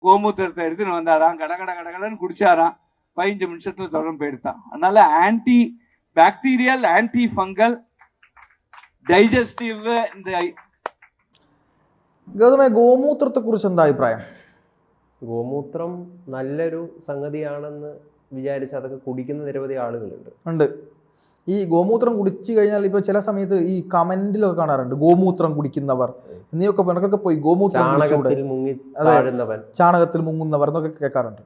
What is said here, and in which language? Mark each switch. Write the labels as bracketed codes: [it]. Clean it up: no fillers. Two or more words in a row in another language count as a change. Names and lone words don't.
[ta] கோமூத்திரத்தை எடுத்துன்னு வந்தாராம், கடன்னு குடிச்சாராம், 15 நிமிஷத்துல தொடர்ந்து போயிடுத்தான். [en] அதனால anti bacterial, anti fungal, ഡൈജസ്റ്റീവ്. [ml] ഗൗതമേ, ഗോമൂത്രത്തെ കുറിച്ച് എന്താ അഭിപ്രായം? ഗോമൂത്രം നല്ലൊരു സംഗതിയാണെന്ന് വിചാരിച്ച് അതൊക്കെ കുടിക്കുന്ന നിരവധി ആളുകളുണ്ട്. ഈ ഗോമൂത്രം കുടിച്ചു കഴിഞ്ഞാൽ ഇപ്പൊ ചില സമയത്ത് ഈ കമന്റിലൊക്കെ കാണാറുണ്ട്, ഗോമൂത്രം കുടിക്കുന്നവർ നീയൊക്കെ പിണക്കൊക്കെ പോയി ഗോമൂത്രം ചാണകത്തിൽ മുങ്ങുന്നവർ എന്നൊക്കെ കേൾക്കാറുണ്ട്.